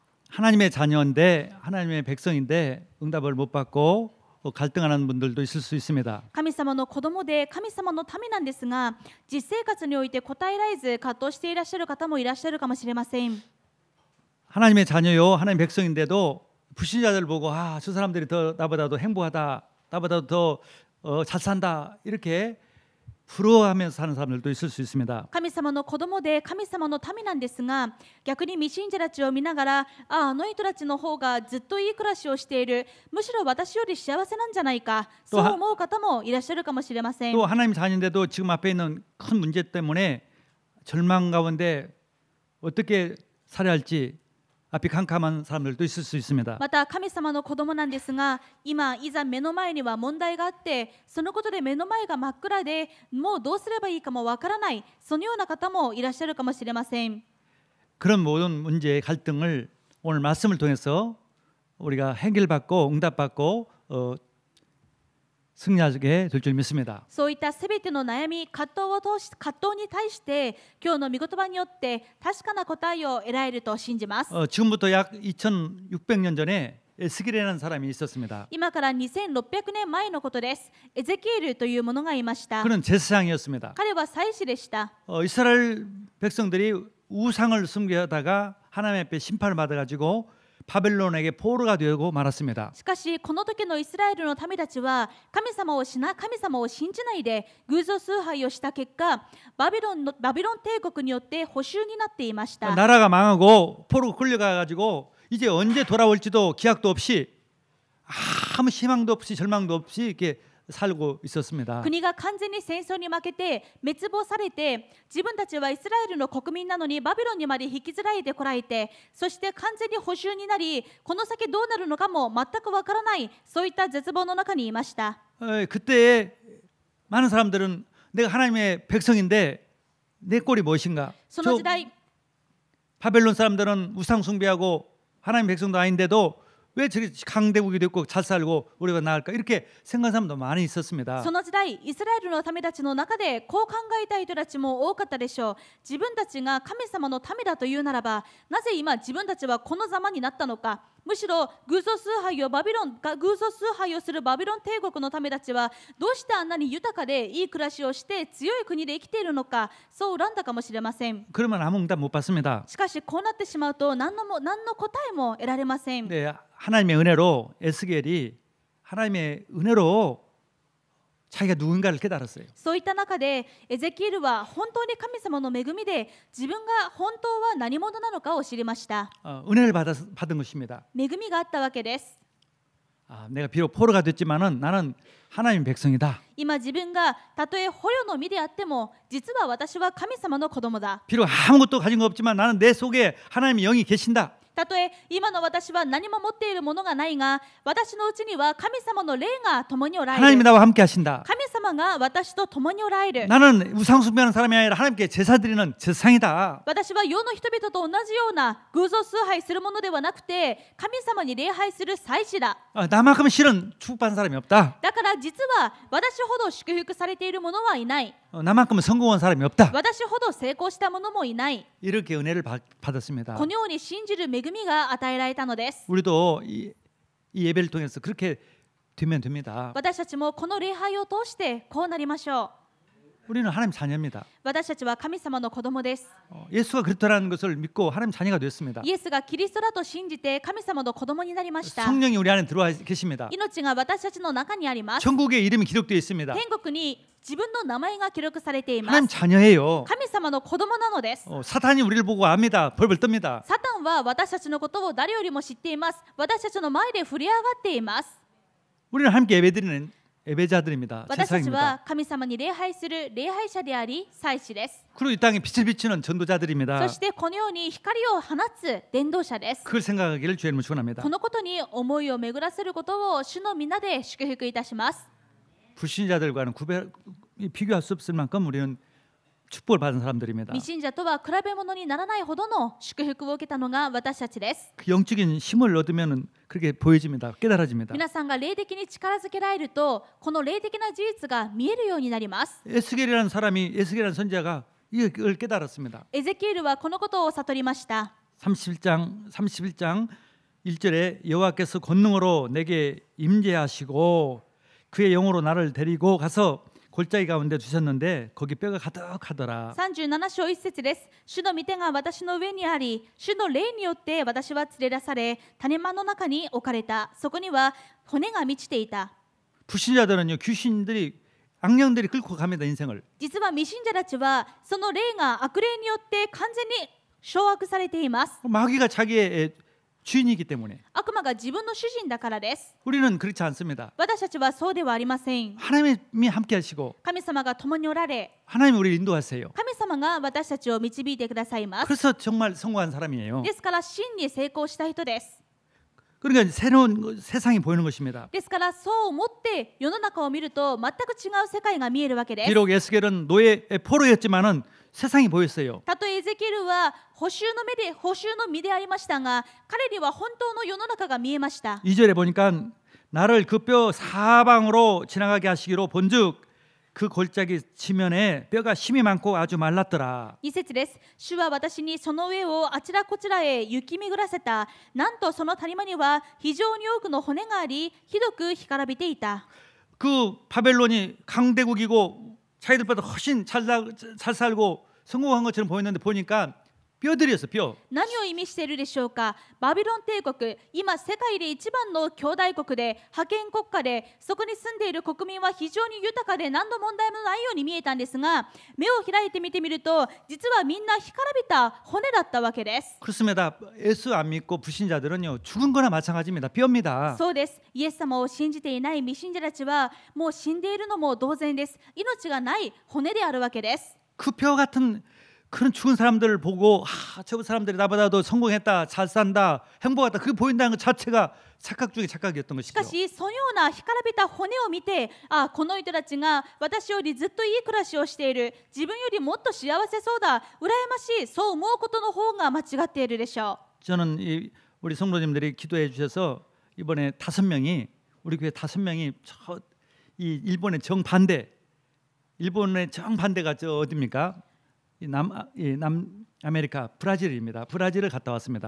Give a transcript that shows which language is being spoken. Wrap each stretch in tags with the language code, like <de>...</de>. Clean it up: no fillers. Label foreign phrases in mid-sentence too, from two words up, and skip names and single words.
<ko>하나님의 자녀인데 하나님의 백성인데 응답을 못 받고 갈등하는 분들도 있을 수 있습니다.</ko> <ja>神様の子供で神様の民なんですが、実生活において答えられず葛藤していらっしゃる方もいらっしゃるかもしれません。</ja> <ko>하나님의 자녀요, 하나님 백성인데도 불신자들 보고 저 사람들이 더 나보다도 행복하다, 나보다도 더 잘 산다 이렇게 부러워하면서 사는 사람들도 있을 수 있습니다.</ko> <ja>神様の子供で神様の民なんですが、逆に未信者たちを見ながら、あの人たちの方がずっといい暮らしをしている、むしろ私より幸せなんじゃないか、そう思う方もいらっしゃるかもしれません。</ja> <ko>또 하나님 자녀인데도 지금 앞에 있는 큰 문제 때문에 절망 가운데 어떻게 살아야 할지 앞이 캄캄한 사람들도 있을 수 있습니다.</ko> <ja>また神様の子供なんですが、今いざ目の前には問題があって、そのことで目の前が真っ暗で、もうどうすればいいかもわからない、そのような方もいらっしゃるかもしれません。</ja> <ko>그런 모든 문제의 갈등을 오늘 말씀을 통해서 우리가 해결받고 응답받고 승리하게 될 줄 믿습니다.</ko> <ja>そういったすべての悩み、葛藤に対して今日の御言葉によって確かな答えを得られると信じます。</ja> <ko>지금부터 약 2600년 전에 에스겔이라는 사람이 있었습니다.</ko> <ja>今から2600年前のことです。エゼキエルというものがいました。</ja> <ko>그는 제사장이었습니다.</ko> <ja>彼は祭司でした。</ja> <ko>이스라엘 백성들이 우상을 숭배하다가 하나님 앞에 심판을 받아가지고 바벨론에게 포로가 되고 말았습니다.</ko> <ja>しかしこの時のイスラエルの民たちは神様を信じないで偶像崇拝をした結果、バビロン帝国によって捕囚になっていました。</ja> <ko>나라가 망하고 포로 끌려가가지고 이제 언제 돌아올지도 기약도 없이 아무 희망도 없이 절망도 없이 이렇게 살고 있었습니다.</ko> <ja>国が完全に戦争に負けて滅亡されて、自分たちはイスラエルの国民なのにバビロンにまで引きずられてこられて、そして完全に捕囚になり、この先どうなるのかも全くわからない、そういった絶望の中にいました。</ja> <ko>그때 많은 사람들은 내가 하나님의 백성인데 내 꼴이 무엇인가?</ko> <ja>その時代</ja> <ko>바벨론 사람들은 우상 숭배하고 하나님 백성도 아닌데도 왜 저렇게 강대국이 됐고 잘 살고 우리가 나을까 이렇게 생각하는 사람도 많이 있었습니다.</ko> <ja>その時代イスラエルの民たちの中でこう考えた人たちも多かったでしょう。自分たちが神様の民だというならば、なぜ今自分たちはこのざまになったのか。むしろ偶像崇拝をするバビロン帝国の民たちはどうしてあんなに豊かでいい暮らしをして強い国で生きているのか、そう恨んだかもしれません。</ja> <ko>그러면 아무 응답 못 받습니다.</ko> <ja>しかしこうなってしまうと何の答えも得られません。</ja> <ko>네, 하나님의 은혜로 에스겔이 하나님의 은혜로 자기가 누군가를 깨달았어요.</ko> <ja>そういった中でエゼキエルは本当に神様の恵みで自分が本当は何者なのかを知りました。</ja> <ko>은혜를 받은 것입니다.</ko> <ja>恵みがあったわけです。</ja> <ko>내가 비록 포로가 됐지만은 나는 하나님의 백성이다.</ko> <ja>今自分がたとえ捕虜の身であっても、実は私は神様の子供だ。</ja> <ko>비록 아무것도 가진 거 없지만 나는 내 속에 하나님의 영이 계신다.</ko> <ja>たとえ今の私は何も持っているものがないが、私のうちには神様の霊が共におられ</ja> <ko>하나님이</ko> <ja>る。</ja> <ko>나와 함께 하신다.</ko> <ja>神様が私と共におられる。</ja> <ko>나는 우상 숭배하는 사람이 아니라 하나님께 제사 드리는 제사상이다.</ko> <ja>私は世の人々と同じような偶像崇拝するものではなくて、神様に礼拝する祭司だ。</ja> <ko>나만큼 실은 축복받은 사람이 없다.</ko> <ja>だから実は私ほど祝福されている者はいない。</ja> <ko>나만큼은 성공한 사람이 없다.</ko> <ja>私ほど成功した者もいない。</ja> <ko>이렇게 은혜를 받았습니다.</ko> <ja>このように信じる恵みが与えられたのです。</ja> <ko>우리도 이 예배를 통해서 그렇게 되면 됩니다.</ko> <ja>私たちもこの礼拝を通してこうなりましょう。</ja> <ko>우리는 하나님 자녀입니다.</ko> <ja>私たちは神様の子供です。</ja> <ko>예수가 그리스도라는 것을 믿고 하나님 자녀가 됐습니다.</ko> <ja>イエスがキリストだと信じて神様の子供になりました。</ja> <ko>성령이 우리 안에 들어와 계십니다.</ko> <ja>命が私たちの中にあります。</ja> <ko>천국의 이름이 기록되어 있습니다.</ko> <ja>天国に自分の名前が記録されていま</ja> <ko>하나님</ko> <ja>す。</ja> <ko>자녀예요.</ko> <ja>神様の子供なのです。</ja> <ko>사탄이 우리를 보고 압니다. 벌벌 뜹니다.</ko> <ja>サタンは私たちのことを誰よりも知っています。私たちの前で触れ上がっています。</ja> <ko>우리는 함께 예배드리는 예배자들입니다.</ko> <ja>私たち</ja> <ko>제사장입니다.</ko> <ja>は神様に礼拝する礼拝者であり祭司です。</ja> <ko>그리고 이 땅에 빛을 비추는 전도자들입니다.</ko> <ja>そしてこのように光を放つ伝道者です。</ja> <ko>그걸 생각하기를 주님을 축원합니다.</ko> <ja>このことに思いを巡らせることを主の皆で祝福いたします。</ja> <ko>불신자들과는 비교할 수 없을 만큼 우리는 축복을 받은 사람들입니다.</ko> <ja>未信者とは比べ物にならないほどの祝福を受けたのが私たちです。</ja> <ko>그 영적인 힘을 얻으면 그렇게 보여집니다. 깨달아집니다.</ko> <ja>皆さんが霊的に力づけられると、この霊的な事実が見えるようになります。</ja> <ko>에스겔이라는 선지자가 이걸 깨달았습니다.</ko> <ja>エゼキエルはこのことを悟りました。</ja> <ko>31장 1절에 여호와께서 권능으로 내게 임재하시고 그의 영으로 나를 데리고 가서 골짜기 가운데 두셨는데 거기 뼈가 가득하더라.</ko> <ja>37 章1節です。主の御手が私の上にあり、主の霊によって私は連れ出され、種間の中に置かれた。そこには骨が満ちていた。</ja> <ko>불신자들은요, 귀신들이 악령들이 끌고 갑니다, 인생을.</ko> <ja>実は未信者たちはその霊が悪霊によって完全に掌握されています。</ja> <ko>마귀가 자기의 주인이기 때문에.</ko> <ja>悪魔が自分の主人だからです。</ja> <ko>우리는 그렇지 않습니다.</ko> <ja>私たちはそうではありません。</ja> <ko>하나님이 함께 하시고</ko> <ja>神様が共におられ、</ja> <ko>하나님이 우리를 인도하세요.</ko> <ja>神様が私たちを導いてくださいます。</ja> <ko>그래서 정말 성공한 사람이에요.</ko> <ja>ですから真に成功した人です。</ja> <ko>그러니까 새로운 세상이 보이는 것입니다.</ko> <ja>ですからそう思って世の中を見ると全く違う世界が見えるわけです。</ja> <ko>비록 에스겔은 노예의 포로였지만은 세상이 보였어요.</ko> <ja>たとえエゼキエルは捕囚の身でありましたが、彼には本当の世の中が見えました。</ja> <ko>2절에 보니까 나를 그 뼈 사방으로 지나가게 하시기로 본즉 그 골짜기 지면에 뼈가 힘이 많고 아주 말랐더라.</ko> <ja>2 節です。主は私にその上をあちらこちらへ行き巡らせた。なんとその谷間には非常に多くの骨があり、ひどく干からびていた。</ja> <ko>그 바벨론이 강대국이고 자기들보다 훨씬 잘 살고 성공한 것처럼 보였는데 보니까 뼈들이었어, 뼈.</ko> <ja>何を意味しているでしょうか。バビロン帝国、今世界で一番の兄弟国で覇権国家で、そこに住んでいる国民は非常に豊かで何の問題もないように見えたんですが、目を開いてみてみると実はみんな干からびた骨だったわけです。</ja> <ko>그렇습니다. 예수 안 믿고 불신자들은요, 죽은 거나 마찬가지입니다. 뼈입니다.</ko> <ja>そうです。イエス様を信じていない未信者たちはもう死んでいるのも同然です。命がない骨であるわけです。</ja> <ko>그 뼈 같은 그런 죽은 사람들을 보고 저 사람들이 나보다도 성공했다, 잘 산다, 행복하다, 그게 보인다는 것 자체가 착각 중에 착각이었던</ko> <ja>し</ja> <ko>것이죠.</ko> <ja>かしそのような干からびた骨を見て、この人たちが私よりずっといい暮らしをしている、自分よりもっと幸せそうだ、羨ましい、そう思うことの方が間違っているでしょ</ja> <ko>저는 우리 성도님들이 기도해 주셔서 이번에 5명이 우리 교회 5명이 이 일본의 정반대가 저 어디입니까? 남아메리카 브라질입니다. 브라질을 갔다 왔습니다.</ko>